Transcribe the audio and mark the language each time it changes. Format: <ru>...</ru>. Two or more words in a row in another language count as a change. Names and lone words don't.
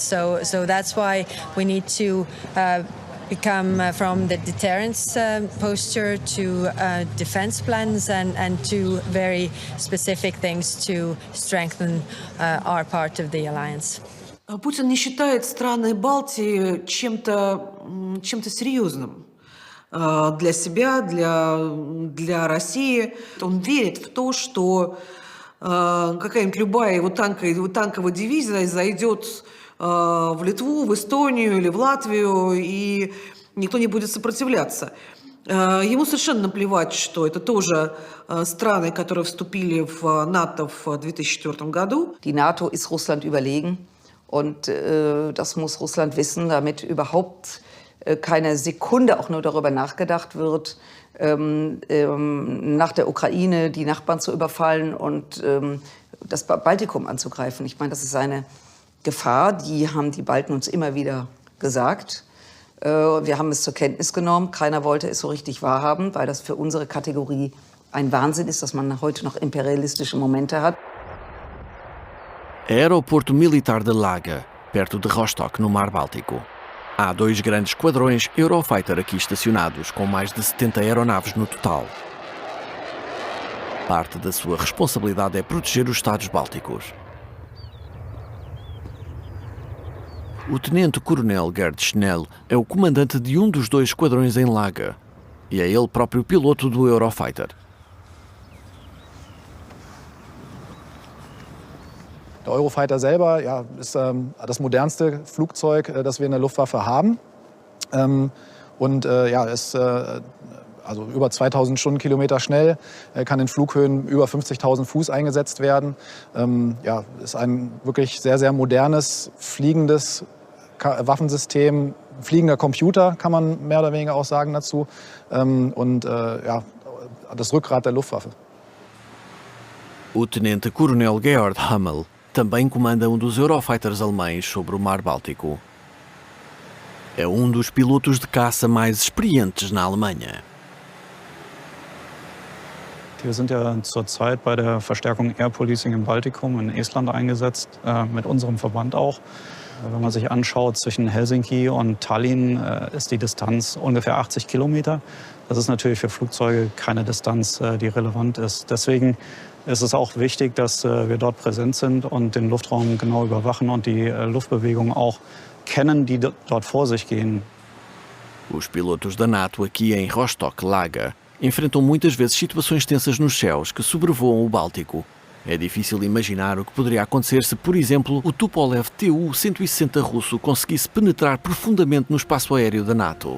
<en>So that's why we need to become from the deterrence posture to defense plans and to very specific things to strengthen our part of the alliance.</en> <ru>Путин не считает страны Балтии чем-то серьезным для себя, для России. Он верит в то, что какая-нибудь любая его танковая дивизия зайдет в Литву, в Эстонию или в Латвию, и никто не будет сопротивляться. Ему совершенно наплевать, что это тоже страны, которые вступили в НАТО в 2004 году.</ru> <de>Die NATO ist Russland überlegen. Und das muss Russland wissen, damit überhaupt keine Sekunde auch nur darüber nachgedacht wird, nach der Ukraine die Nachbarn zu überfallen und das Baltikum anzugreifen. Ich meine, das ist eine Gefahr, die haben die Balten uns immer wieder gesagt. Wir haben es zur Kenntnis genommen. Keiner wollte es so richtig wahrhaben, weil das für unsere Kategorie ein Wahnsinn ist, dass man heute noch imperialistische Momente hat.</de> <pt>Aeroporto Militar de Laga, perto de Rostock, no Mar Báltico. Há 2 grandes esquadrões Eurofighter aqui estacionados, com mais de 70 aeronaves no total. Parte da sua responsabilidade é proteger os Estados Bálticos. O tenente-coronel Gerd Schnell é o comandante de um dos 2 esquadrões em Laga e é ele próprio piloto do Eurofighter.</pt> <de>Der Eurofighter selber ist das modernste Flugzeug, das wir in der Luftwaffe haben. Ist also über 2000 Stundenkilometer schnell, kann in Flughöhen über 50.000 Fuß eingesetzt werden. Ist ein wirklich sehr, sehr modernes, fliegendes Waffensystem, fliegender Computer, kann man mehr oder weniger auch sagen dazu. Das Rückgrat der Luftwaffe.</de> <pt>O tenente-coronel Georg Hummel também comanda dos Eurofighters alemães sobre o Mar Báltico. É dos pilotos de caça mais experientes na Alemanha.</pt> <de>Wir sind ja zurzeit bei der Verstärkung</de> <en>Air Policing</en> <de>im Baltikum in Estland eingesetzt, mit unserem Verband auch. Wenn man sich anschaut, zwischen Helsinki und Tallinn ist die Distanz ungefähr 80 Kilometer. Das ist natürlich für Flugzeuge keine Distanz, die relevant ist. Deswegen ist es auch wichtig, dass wir dort präsent sind und den Luftraum genau überwachen und die Luftbewegungen auch kennen, die dort vor sich gehen.</de> <pt>Os pilotos da NATO aqui em Rostock, Laga, enfrentam muitas vezes situações tensas nos céus que sobrevoam o Báltico. É difícil imaginar o que poderia acontecer se, por exemplo, o Tupolev Tu-160 russo conseguisse penetrar profundamente no espaço aéreo da NATO.</pt>